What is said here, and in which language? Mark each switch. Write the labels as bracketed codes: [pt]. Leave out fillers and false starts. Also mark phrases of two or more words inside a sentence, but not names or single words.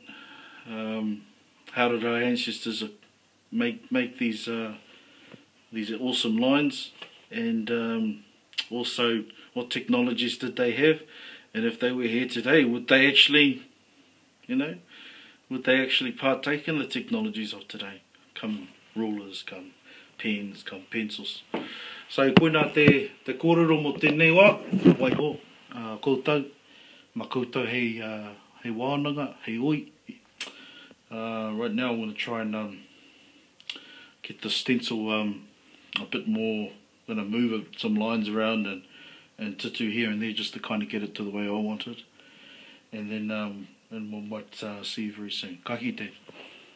[en] How did our ancestors make these awesome lines, and also what technologies did they have, and if they were here today, would they actually partake in the technologies of today? Come rulers, come pens, come pencils. [mi] So koina te kōrero mo tēnei wā, waiho, koutou, ma koutou hei wānanga, hei oi. [en] Right now I'm going to try and get the stencil a bit more, I'm going to move some lines around and tutu here and there just to kind of get it to the way I want it. And then and we might see you very soon. [mi] Ka kite.